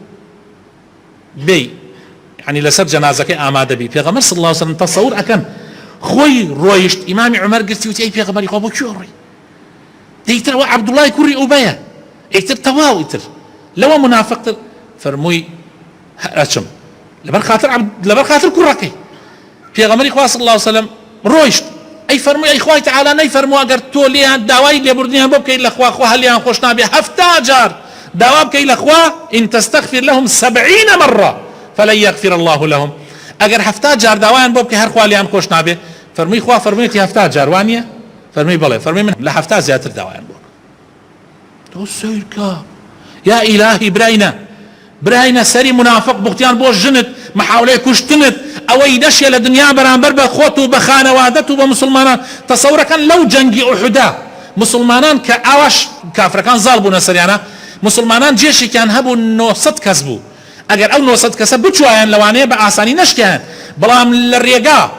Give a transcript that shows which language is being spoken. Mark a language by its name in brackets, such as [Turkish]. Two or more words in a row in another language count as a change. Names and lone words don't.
[Central Kurdish] بێ يعني لەسەر جەنازەکەی ئامادە بی پێغەمبەر [Arabic] صلی الله علیه وسلم [Central Kurdish] تەسەور ئەکەن خۆی ڕۆیشت ئیمامی عومەر گرتی وتی ئەی پێغەمبەری خوا بۆ کوێ ڕۆی دەیتر ئەوە عەبدوڵڵای کوڕی ئوبەیە ئیتر تەواو ئیتر لەوە منافقتر فەرمووی ئەچم لەبەر خاتر کوڕەکەی پێغەمبەری خوا [Arabic] صلی الله علیه وسلم [Central Kurdish] ڕۆیشت ئەی فەرمووی ئەی خوای تەعالی نەیفەرمووە ئەگەر تۆ لێیان داوای لێبوردنیان بۆ بکەیت لەخوا خوا هەلیان خۆش نابێ 70 جار داوا بکەی لەخوا [Arabic] إن تستغفر لهم 70 مرة فلن يغفر الله لهم [Central Kurdish] ئەگەر 70 جار داوایان بۆ بکەی هەر خوا لیان خۆش نابێ فەرمووی خوا فەرموویەتی 70 جار وانییە فەرمووی بەڵێ فەرمووی من لە 70 زیاتر داوایان بۆ تۆ سەیرکە یا ئیلاهی براینە سەری منافق بوختیان بۆ ژنت محاولەی کوشتنت ئەوەی دەشێ لە دنیا بەرامبەر بە خۆت و بە خانەوادەت و بە مسلمانان تەسەورەکەن لەو جەنگی ئوحودا مسلمانان کە ئاواش کافرەکان زاڵ بوونە سەریانە مسلمانان جێشێکیان هەبوو 900 کەس بوو ئەگەر ئەو 900 کەسە بچوایان لەوانەیە بە ئاسانی نەشکیان بەڵام لە ڕێگا